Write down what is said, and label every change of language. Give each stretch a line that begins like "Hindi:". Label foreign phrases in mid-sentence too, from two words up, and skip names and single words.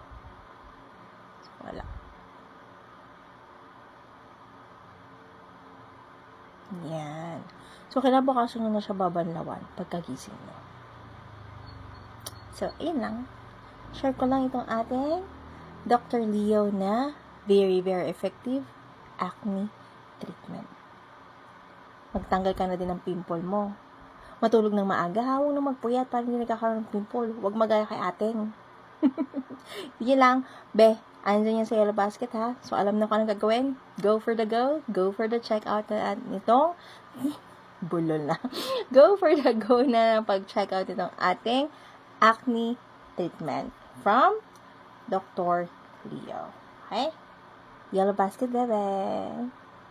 Filipino: So, wala. Yan. So, kinabukasan nyo na siya babanlawan pagkagising nyo. So, yun lang. Share ko lang itong ating Dr. Leo na
English: very, very effective acne treatment.
Filipino: Magtanggal ka na din ng pimple mo. Matulog ng maaga, huwag na magpuyat para hindi nagkakaroon ng pimple. Huwag magaya kay ating. Yun lang. Andyan yan sa Yellow Basket, ha? So, alam na kung anong gagawin.
English: Go for the go. Go for the checkout
Filipino: na nito. Bulol na.
English: Go for the go
Filipino: na pag-checkout nitong ating
English: acne treatment from Dr. Leo. Okay?
Filipino: Yellow Basket, bebe.